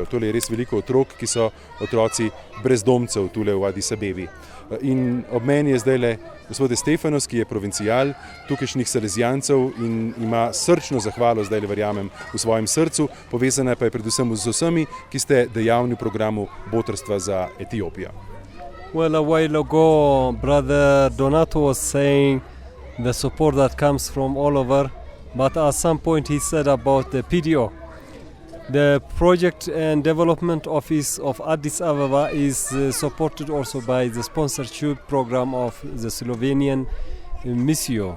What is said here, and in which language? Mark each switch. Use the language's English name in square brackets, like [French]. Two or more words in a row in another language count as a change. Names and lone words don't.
[Slovenian] Tole je res veliko otrok, ki so otroci brezdomcev tule v Addis Abebi. In ob meni je zdajle gospod Stefanos, ki je provincijal tukajšnjih Salezijancev in ima srčno zahvalo, zdajle verjamem, v svojem srcu, povezana pa je predvsem z vsemi, ki ste dejavni v programu Botrstva za Etiopijo. [English] Well, a while ago, brother Donato was saying the support that comes from all over, but at some point he said about the PDO. The project and development office of Addis Ababa is supported also by the sponsorship program of the Slovenian Missio.